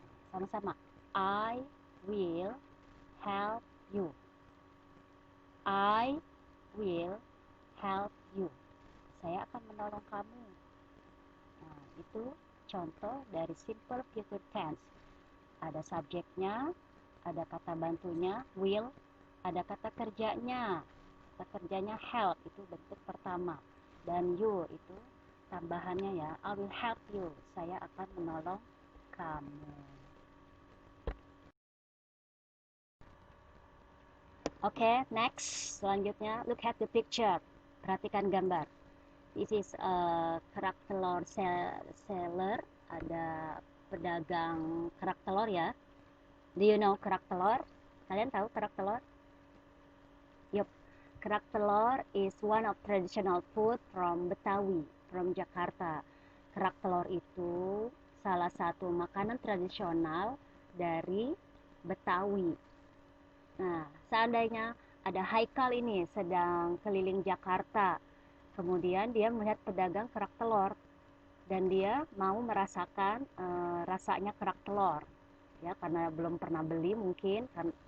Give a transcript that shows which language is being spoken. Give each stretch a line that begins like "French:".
Indonesian: Sama-sama,
English: I will help you. I will help you.
Indonesian: Saya akan menolong kamu. Nah, itu contoh dari simple future tense. Ada subjeknya, ada kata bantunya, will, ada kata kerjanya. Kata kerjanya help, itu bentuk pertama. Dan you, itu tambahannya ya.
English: I will help you.
Indonesian: Saya akan menolong kamu.
English: Oke, next. Selanjutnya, look at the picture.
Indonesian: Perhatikan gambar.
English: This is a kerak telur seller.
Indonesian: Ada pedagang kerak telur ya.
English: Do you know kerak telur?
Indonesian: Kalian tahu kerak telur? Yup.
English: Kerak telur is one of traditional food from Betawi, from Jakarta.
Indonesian: Kerak telur itu salah satu makanan tradisional dari Betawi. Nah, seandainya ada Haikal ini sedang keliling Jakarta, kemudian dia melihat pedagang kerak telur, dan dia mau merasakan rasanya kerak telur, ya karena belum pernah beli mungkin kan.